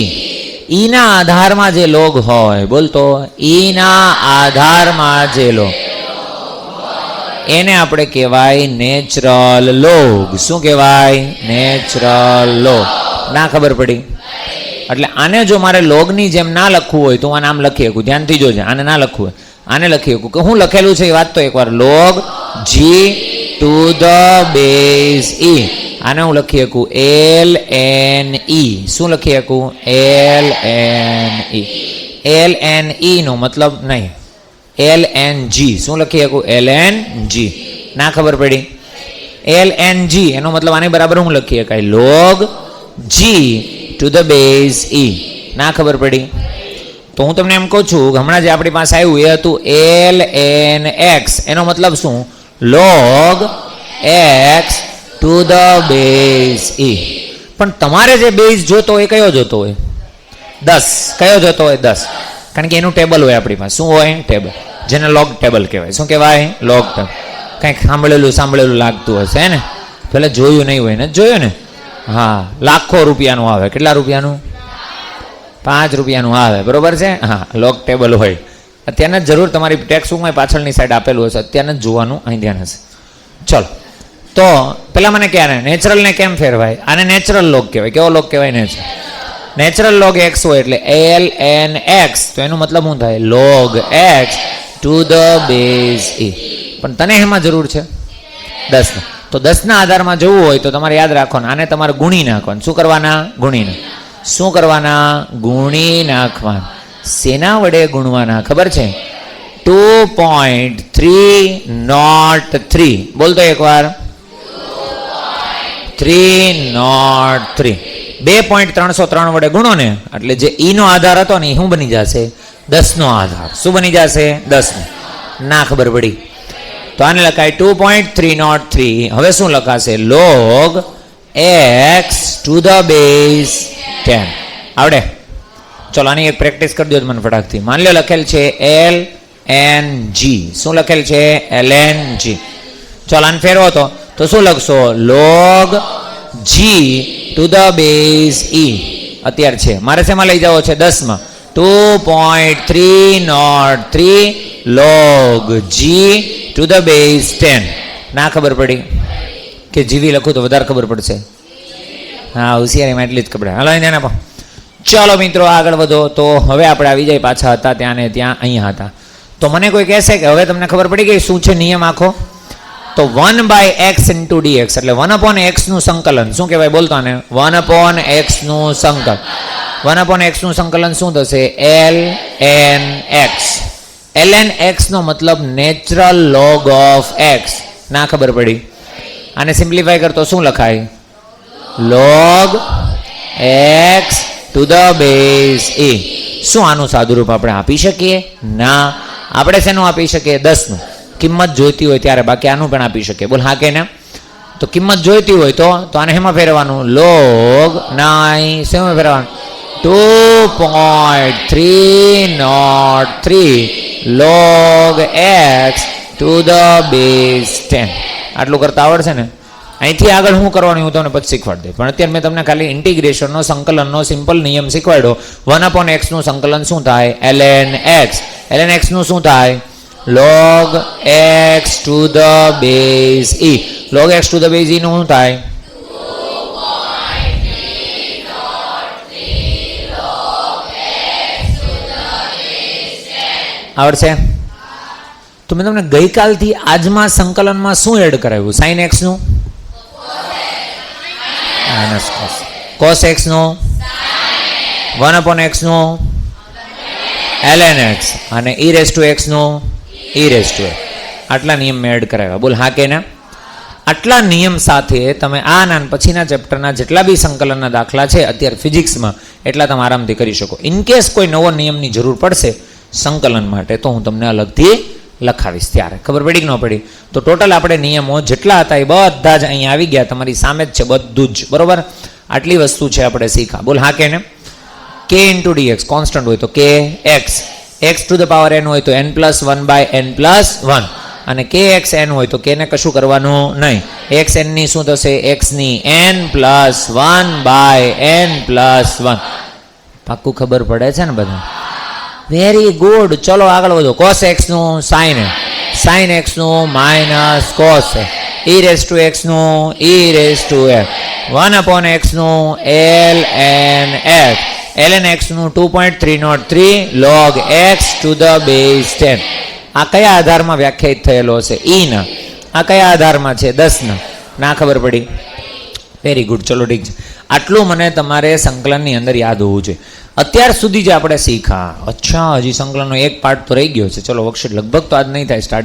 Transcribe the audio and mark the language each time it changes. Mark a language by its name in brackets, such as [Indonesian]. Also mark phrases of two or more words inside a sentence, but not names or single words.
[Gujarati] e ના આધારમાં જે લોગ હોય, બોલતો, e ના આધારમાં જે લોગ, એને આપણે કહેવાય [English] natural log. [Gujarati] શું કહેવાય? [English] natural log. [Gujarati] ના ખબર પડી? એટલે આને જો મારે લોગની જેમ ના લખવું હોય તો આને આમ લખી શકું. ધ્યાનથી જોજે, આને ના લખવું હોય આને લખી શકું કે હું લખેલું છે એ વાત તો એકવાર, [English] log g to the base e. [Gujarati] આને હું લખી શકું ln e. શું લખી શકું? ln e. ln e નો મતલબ નહીં, ln g. શું લખી શકું? ln g. ના ખબર પડી? ln g એનો મતલબ આને બરાબર હું લખી શકાય? [English] log g to the base e. [Gujarati] ના ખબર પડી? તો હું તમને એમ કહું છું કે હમણાં જે આપણી પાસે આવ્યું એ હતું ln x. એનો મતલબ શું? [English] log x to the base e. [Gujarati] પણ તમારે જે બેઝ જોતો હોય કયો જોતો હોય? 10. કયો જોતો હોય? 10. કારણ કે એનું ટેબલ હોય આપણી પાસે. શું હોય? ટેબલ, જેને [English] log table [Gujarati] કહેવાય. શું કહેવાય? [English] log table. [Gujarati] કંઈક સાંભળેલું લાગતું હશે ને? પેલા જોયું નહીં હોય ને? જોયું ને? હા, લાખો રૂપિયાનું આવે. કેટલા રૂપિયાનું? 5 રૂપિયાનું આવે. બરોબર છે? હા, લોગ ટેબલ હોય. અત્યારના જ જરૂર તમારી ટેક્સ્ટ બુકમાં પાછળની સાઈડ આપેલું હશે, અત્યારના જ જોવાનું, અહીં ધ્યાન હશે. ચલો, તો પેલા મને ક્યારે નેચરલને કેમ ફેરવાય? આને [English] natural log [Gujarati] કહેવાય. કેવો લોગ કહેવાય? [English] natural log [Gujarati] x હોય એટલે ln x. તો એનો મતલબ શું થાય? [English] log x to the base e. [Gujarati] પણ તને એમાં જરૂર છે 10. તો 10ના આધારમાં જવું હોય તો તમારે યાદ રાખવાનું, આને તમારે ગુણી નાખવાનું. શું કરવાના? ગુણીને. શું કરવાના? ગુણી નાખવાના. શેના વડે ગુણવાના? ખબર છે? 2.303. બોલતો એકવાર, 303. 2.303 વડે ગુણો ને એટલે જે e નો આધાર હતો ને એ શું બની જશે? 10 નો આધાર. શું બની જશે? 10 નો. ના ખબર પડી? તો આને લખાય 2.303. હવે શું લખાશે? [English] log x to the base 10. [Gujarati] આવડે? ચલો આની એક પ્રેક્ટિસ કરી દો મને ફટાકથી. માની લો લખેલ છે LNG. શું લખેલ છે? LNG. ચલો આને ફેરવો તો શું લખશો? [English] log G to the base E. [Gujarati] અત્યારે છે મારે શેમાં લઈ જવો છે? 10માં. 2.303 [English] log G to the base 10. [Gujarati] ના ખબર પડી કે જીવી લખું તો વધારે ખબર પડશે. હા, હોશિયારીમાં એટલી જ ખબર. હાલો એને આપો. ચાલો મિત્રો આગળ વધો. તો હવે આપણે આવી જાય પાછા હતા ત્યાં ને ત્યાં અહીંયા હતા. તો મને કોઈ કહેશે કે હવે તમને ખબર પડી ગઈ શું છે નિયમ આખો? તો [English] 1/x into dx [Gujarati] એટલે 1/x નું સંકલન શું કહેવાય? બોલતો ને 1/x નું સંકલન. 1/x નું સંકલન શું થશે? lnx. lnx નો મતલબ [English] natural log of x. [Gujarati] ના ખબર પડી? આને સિમ્પ્લિફાય કરતો શું લખાય? [English] log x to the base e. [Gujarati] શું આનું સાદુરૂપ આપણે આપી શકીએ? ના. આપણે શેનું આપી શકીએ? 10 નું. કિંમત જોઈતી હોય ત્યારે. બાકી આનું પણ આપી શકીએ. બોલ હા કે ના? તો કિંમત જોઈતી હોય તો આને હેમાં ફેરવાનું? log 9 શેમાં ફેરવાનું? [English] 2.303 log x to the base 10. [Gujarati] આટલું કરતા આવડશે ને? અહીંથી આગળ શું કરવાનું હું તમને પછી શીખવાડી દે. પણ અત્યારે મેં તમને ખાલી ઇન્ટિગ્રેશનનો સંકલનનો સિમ્પલ નિયમ શીખવાડ્યો. 1/x નું સંકલન શું થાય? lnx. lnx નું શું થાય? [English] log x to the base e. log x to the base e [Gujarati] નું શું થાય? [English] 2.303 log x to the base 10. [Gujarati] આવડશે? તો મેં તમને ગઈકાલથી આજમાં સંકલનમાં શું એડ કરાવ્યું? sin x નું cos x નું 1/x નું lnx અને [English] e raised to x [Gujarati] નું [English] e raised to x. [Gujarati] આટલા નિયમ મેં એડ કરાવ્યા. બોલ હા કે ના? આટલા નિયમ સાથે તમે આ ના પછીના ચેપ્ટરના જેટલા બી સંકલનના દાખલા છે અત્યારે ફિઝિક્સમાં એટલા તમે આરામથી કરી શકો. ઇનકેસ કોઈ નવો નિયમની જરૂર પડશે સંકલન માટે તો હું તમને અલગથી લખાવીશ ત્યારે. ખબર પડી કે ન પડી? તો ટોટલ આપણે નિયમો જેટલા હતા એ બધા જ અહીંયા આવી ગયા. તમારી સામે જ છે બધું જ. બરોબર? આટલી વસ્તુ છે આપણે શીખા. બોલ હા કે ને? [English] k into dx [Gujarati] કોન્સ્ટન્ટ હોય તો k x. [English] x to the power n [Gujarati] હોય તો n+1/n+1 અને kx n હોય તો k ને કશું કરવાનું નહીં. x n ની શું થશે? x ની n+1/n+1. પાક્કું ખબર પડે છે ને બધા? [English] very good. [Gujarati] ચલો આગળ વધો. cos x નું sin x નું -cos [English] e raised to x [Gujarati] નું [English] e raised to x. [Gujarati] 1/x નું lnx. [English] lnx [Gujarati] નું [English] 2.303 log x to the base 10. [Gujarati] આ કયા આધારમાં વ્યાખ્યાયિત થયેલો છે? e ના. આ કયા આધારમાં છે? 10 ના. ના ખબર પડી? [English] very good. [Gujarati] ચલો ઠીક છે. આટલું મને તમારે સંકલનની અંદર યાદ હોવું જોઈએ. અત્યાર સુધી જે આપણે શીખા, અચ્છા હજી સંકલનનો એક પાર્ટ તો રહી ગયો છે. ચલો વર્કશીટ લગભગ તો આજ નહીં થાય સ્ટાર્ટ.